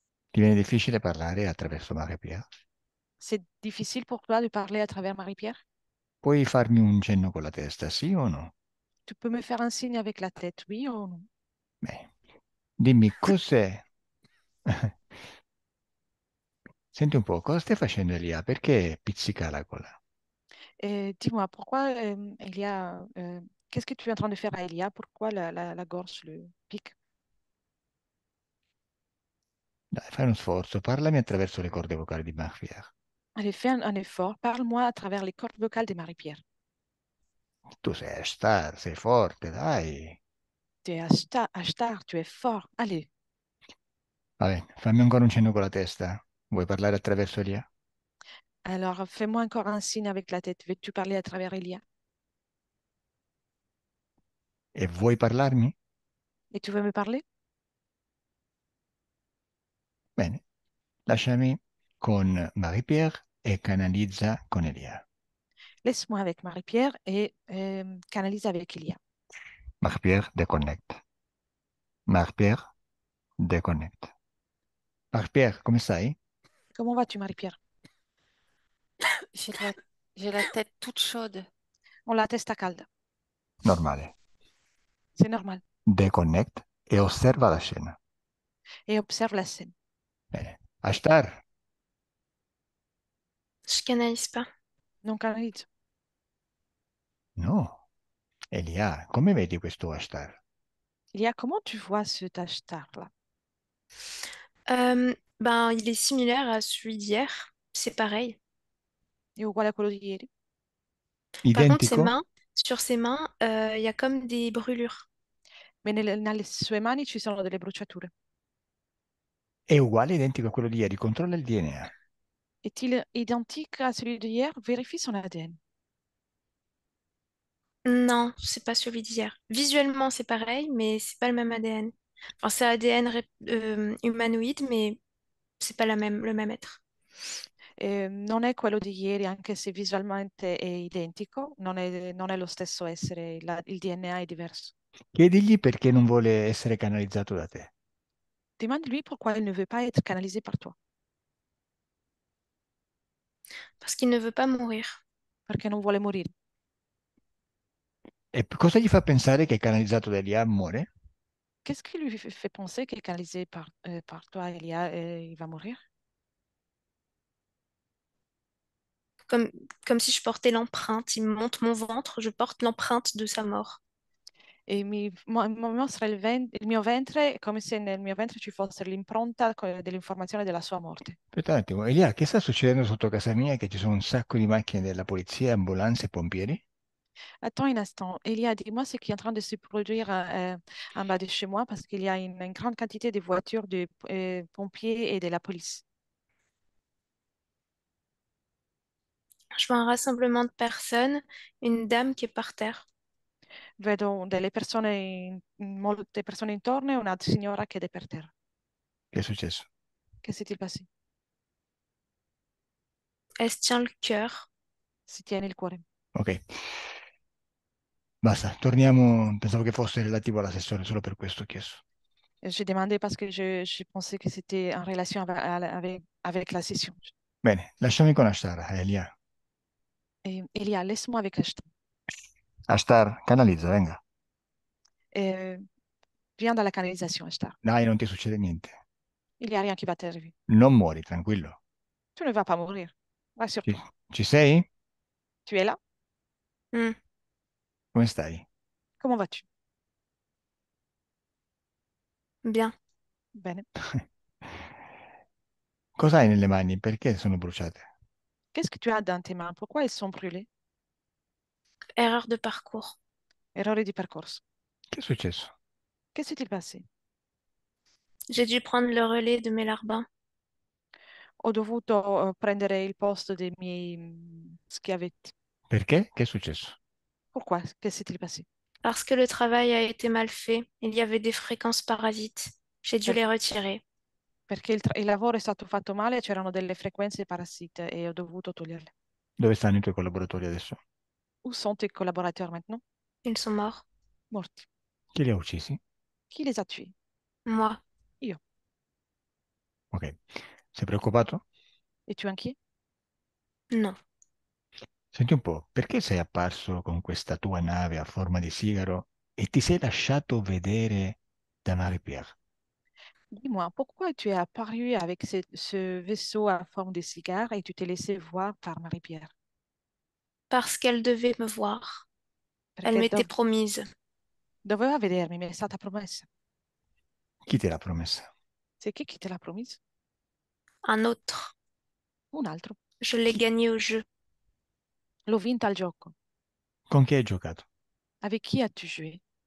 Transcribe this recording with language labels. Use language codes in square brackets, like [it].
[it] Ti viene difficile parlare attraverso Maria. [fr] C'est difficile pour toi de parler à travers Marie-Pierre? [it] Puoi farmi un cenno con la testa, sì o no? [fr] Tu peux me faire un signe avec la tête, oui ou non? [it] Beh, dimmi cos'è. Senti un po', cosa stai facendo Elia? Perché pizzica la gola? [fr] Et dis-moi, pourquoi il y a... qu'est-ce que tu es en train de faire à Elia? Pourquoi la gorge le pique? [it] Dai, fai uno sforzo, parlami attraverso le corde vocali di Mahfiach. [fr] Allez, fais un effort. Parle-moi à travers les cordes vocales de Marie-Pierre. [it] Tu sei Ashtar, sei forte, dai. [fr] Tu es Ashtar, tu es fort. Allez, [it] Vabbè, fammi ancora un cenno con la testa. Vuoi parlare attraverso Elia? [fr] alors fais-moi encore un signe avec la tête. Veux-tu parler à travers Elia? [it] E vuoi parlarmi? [fr] Et tu veux me parler? [it] Bene, lasciami con Marie-Pierre e canalizza con Elia. [fr] Laisse-moi avec Marie-Pierre et canalise avec Elia. Marie-Pierre, déconnecte. Marie-Pierre, déconnecte. [it] Marie-Pierre, come stai? [fr] Comment vas-tu, Marie-Pierre? J'ai la, j'ai la tête toute chaude. [it] On la testa calda. Normale. [fr] C'est normal. Déconnecte [it] e osserva la scena. [fr] Et observe la scène. [it] Bene. Ashtar? [fr] Je canalise pas. [it] Non canalise. No. Elia, come vedi questo Ashtar? [fr] Elia, comment tu vois cet Ashtar-là? Ben, il est similaire à celui d'hier. C'est pareil. [it] È uguale a quello di ieri. [fr] Par contre, [it] Identico? [fr] sur ses mains, il y a comme des brûlures. [it] Ma nelle sue mani ci sono delle bruciature. È uguale, identico a quello di ieri. Controlla il DNA. [fr] Est-il identique à celui d'hier? Vérifie son ADN. Non, c'est pas celui d'hier. Visuellement, c'est pareil, mais c'est pas le même ADN. Enfin, c'est ADN humanoïde, mais c'est pas le même être. [it] Non è quello di ieri, anche se visualmente è identico, non è lo stesso essere, il DNA è diverso. Chiedigli perché non vuole essere canalizzato da te. [fr] Demande-lui pourquoi il ne veut pas être canalisé par toi. Parce qu'il ne veut pas mourir. [it] Perché non vuole morire. E cosa gli fa pensare che canalizzato da Elia muore? [fr] Qu'est-ce qui lui fait penser qu'il est canalisé par toi, il va mourir? Comme, comme si je portais l'empreinte. Il me montre mon ventre, je porte l'empreinte de sa mort. [it] E mi mostra il mio ventre come se nel mio ventre ci fosse l'impronta dell'informazione della sua morte. Aspetta un attimo, Elia, che sta succedendo sotto casa mia? Che ci sono un sacco di macchine della polizia, ambulanze e pompieri? [fr] Attends un instant. Elia, dis-moi ce qui est en train de se produire en bas de chez moi parce qu'il y a une grande quantité de voitures de pompiers et de la police. Je vois un rassemblement de personnes, une dame qui est par terre. [it] Vedo delle persone, molte persone intorno e una signora che è per terra. Che è successo? [fr] Che s'est-il passé? Elle se tient le cœur. [it] Si tiene il cuore. Ok, basta, torniamo. Pensavo che fosse relativo all'assessore, solo per questo ho chiesto. [fr] J'ai demandé parce que je pensais que c'était en relation avec la session. [it] Bene, lasciami con Ashtar, Elia. [fr] Elia, laisse-moi avec Ashton. [it] Ashtar, canalizza, venga. [fr] Viens dans la canalisation, Ashtar. [it] Dai, non ti succede niente. [fr] Il n'y a rien qui va t'arriver. [it] Non muori, tranquillo. [fr] Tu ne vas pas mourir. [it] Ci, [fr] Rassure-toi. [it] ci sei? [fr] Tu es là? Hmm, [it] Come stai? [fr] Comment vas-tu? bien. [it] Bene. Cosa hai nelle mani? Perché sono bruciate? [fr] Qu'est-ce que tu as dans tes mains? Pourquoi elles sont brûlées? Erreur de parcours. [it] Errore di percorso. Che è successo? [fr] Che s'est-il passé? J'ai dû prendre le relais de mes larbins. [it] Ho dovuto prendere il posto dei miei schiavetti. Perché? Che è successo? [fr] Pourquoi? Che s'est-il passé? Parce que le travail a été mal fait. Il y avait des fréquences parasites. J'ai dû [it] Per- [fr] les retirer. [it] perché il lavoro è stato fatto male, c'erano delle frequenze parassite e ho dovuto toglierle. Dove stanno i tuoi collaboratori adesso? [fr] Où sont tes collaborateurs maintenant? Ils sont morts. [it] Morti. Chi li ha uccisi? [fr] Chi les a tués? Moi. [it] Io. Ok. Sei preoccupato? [fr] Es-tu inquiet? Non. [it] Senti un po', perché sei apparso con questa tua nave a forma di sigaro e ti sei lasciato vedere da Marie-Pierre? [fr] Dis-moi, pourquoi tu es apparu avec ce vaisseau à forme de cigare et tu t'es laissé voir par Marie-Pierre? Parce qu'elle devait me voir. Elle [it] Perché [fr] m'était promise. [it] doveva vedermi, mi è stata promessa. Chi te l'ha promessa? [fr] C'est qui te l'a promise? Un autre. [it] Un altro. [fr] Je l'ai gagné au jeu. [it] L'ho vinta al gioco. Con chi hai giocato? [fr] Avec qui as-tu joué?